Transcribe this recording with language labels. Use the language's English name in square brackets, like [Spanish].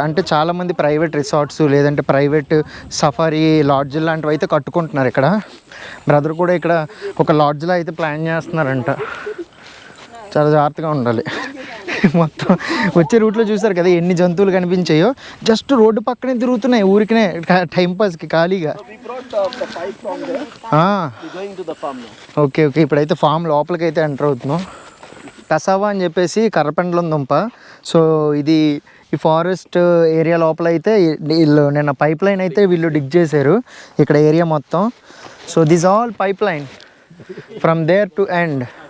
[Telugu] అంటే చాలామంది private resorts లేదంటే ప్రైవేట్ సఫారీ లాడ్జ్ లాంటివి అయితే కట్టుకుంటున్నారు ఇక్కడ. బ్రదర్ కూడా ఇక్కడ ఒక లాడ్జ్లో అయితే ప్లాన్ చేస్తున్నారంట. చాలా జాగ్రత్తగా ఉండాలి. మొత్తం వచ్చే రూట్లో చూసారు కదా ఎన్ని జంతువులు కనిపించాయో, జస్ట్ రోడ్డు పక్కనే తిరుగుతున్నాయి ఊరికనే టైంపాస్కి ఖాళీగా. [English] We brought the pipe from there. We're going to the farm now. [Telugu] Okay okay, ఇప్పుడైతే ఫామ్ లోపలికి అయితే ఎంటర్ అవుతున్నాం. కసావా అని చెప్పేసి కర్రపెండలం దుంప. సో ఇది ఈ ఫారెస్ట్ ఏరియా లోపల అయితే వీళ్ళు నిన్న పైప్ లైన్ అయితే వీళ్ళు డిగ్ చేశారు ఇక్కడ ఏరియా మొత్తం. [English] So this all pipeline from there to end.